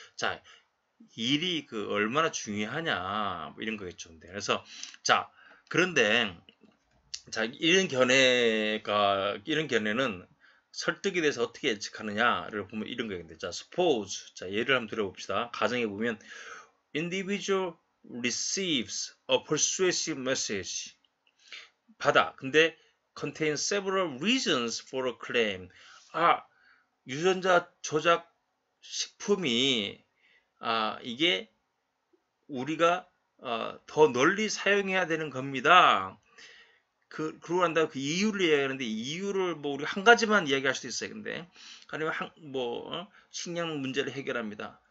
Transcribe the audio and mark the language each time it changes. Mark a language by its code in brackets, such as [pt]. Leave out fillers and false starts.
[ko] 자, 일이 얼마나 중요하냐, 뭐 이런 거겠죠. 그래서 자, 그런데 자, 이런 견해는 설득에 대해서 어떻게 예측하느냐를 보면 이런 거겠는데, 자, suppose, 자, 예를 한번 들어봅시다. 가정에 보면 [en] individual receives a persuasive message, [ko] 받아. [en] 근데 contains several reasons for a claim. [ko] 유전자 조작 식품이 이게 우리가 더 널리 사용해야 되는 겁니다. 그러고 난 다음에 그 이유를 이야기하는데, 이유를 뭐 우리 한 가지만 이야기할 수도 있어요. 근데 아니면 식량 문제를 해결합니다.